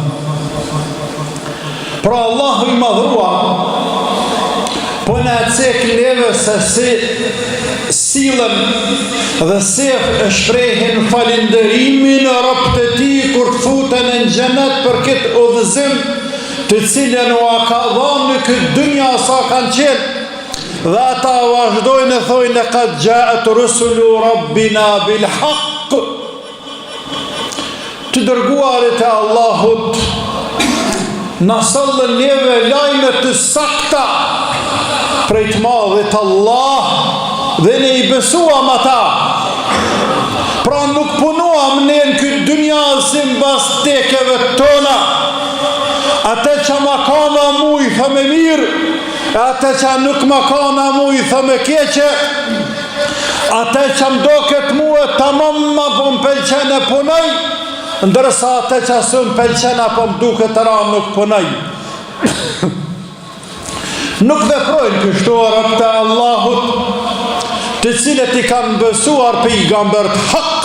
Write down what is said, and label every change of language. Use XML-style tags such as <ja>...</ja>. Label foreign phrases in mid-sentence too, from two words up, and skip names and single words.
<sq>Pra Allahu i madhrua, po në cek neve se si silën dhe se e shprehin falinderimin e robët e tij kur të futen në xhenet për këtë udhëzim të cilën u ka dhënë në këtë dynja sa kanë qenë, dhe ata vazhdojnë e thojnë</sq> <ar>لقد جاءت رسل ربنا بالحق,</ar> <sq>të dërguarit e Allahut na sollën neve lajme të sakta prej të madhit Allah, dhe ne i besuam ata. Pra nuk punuam ne në këtë dynja si mbas tekeve tona. Ate që ma kana mu i thëme mirë, ate që nuk ma kana mu i thëme keqe, ate që mdo këtë mu e tamam ma po m'pelqen e punoj, ndërsa ate që së m'pelqen apo m'duke të ra nuk punoj. Nuk veprojnë kështu robët e Allahut, të cilët i kanë besuar pejgambert hak.</sq>